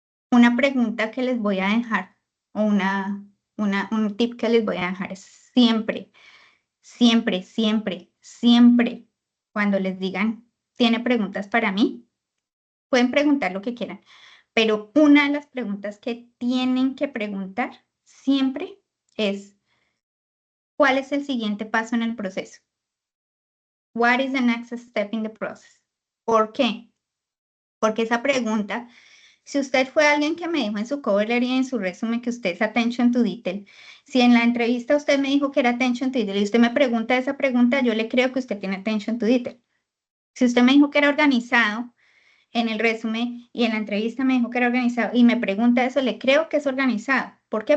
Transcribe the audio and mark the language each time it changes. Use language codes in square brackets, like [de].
[es] Una pregunta que les voy a dejar o un tip que les voy a dejar es siempre, siempre, siempre, siempre, cuando les digan, ¿tiene preguntas para mí? Pueden preguntar lo que quieran, pero una de las preguntas que tienen que preguntar siempre es, ¿cuál es el siguiente paso en el proceso? [en] What is the next step in the process? [es] ¿Por qué? Porque esa pregunta, si usted fue alguien que me dijo en su cover letter y en su resumen que usted es [en] attention to detail, [es] si en la entrevista usted me dijo que era attention to detail y usted me pregunta esa pregunta, yo le creo que usted tiene attention to detail. Si usted me dijo que era organizado en el resumen y en la entrevista me dijo que era organizado y me pregunta eso, le creo que es organizado. ¿Por qué?